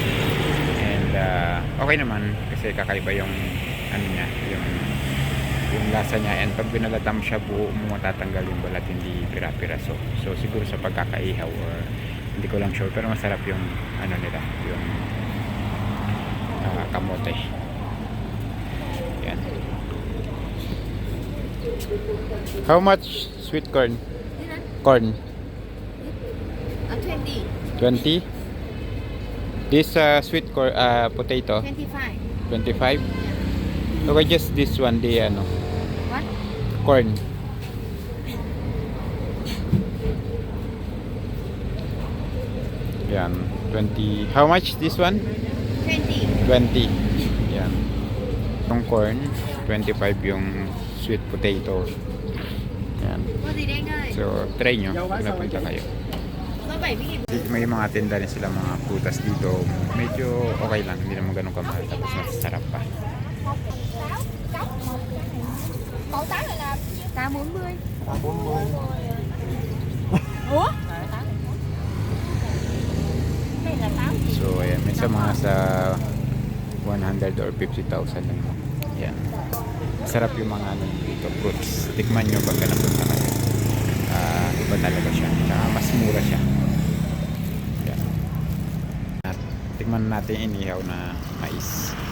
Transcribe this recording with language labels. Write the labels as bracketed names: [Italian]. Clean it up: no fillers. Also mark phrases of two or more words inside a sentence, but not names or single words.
[Filipino] And okay naman kasi kakaiba yung ano niya, yung lasa niya. And pag binalatam siya, buo mo matatanggal yung balat, hindi pira-piraso. So siguro sa pagkakaihaw or hindi ko lang sure, pero masarap yung ano nila, yung kamote. Yan. [English] How much sweet corn? Corn? 20. 20? This sweet corn, potato? 25. 25? Okay, just this one, the ano? What? Corn. Yan, 20. How much this one? 20. 20. [Filipino] Yan. Yung corn, 25 yung [English] sweet potato. [Filipino] Yan. So, try nyo kung napunta kayo. May mga tinda rin sila mga prutas dito. Medyo okay lang, hindi naman ganun kamahal. Tapos masarap pa. [Vietnamese] cốc một cái này. Cậu táo này là K 40. K40. Ủa? Đây là táo gì? [Filipino] So ayan, may sa mga sa 100 or 50,000 lang. Yan. Sarap yung mga ano dito, fruits. Tikman nyo pagka napunta kayo. Iba talaga siya. Tsaka mas mura siya. Yan. At tikman natin yung inihaw na mais.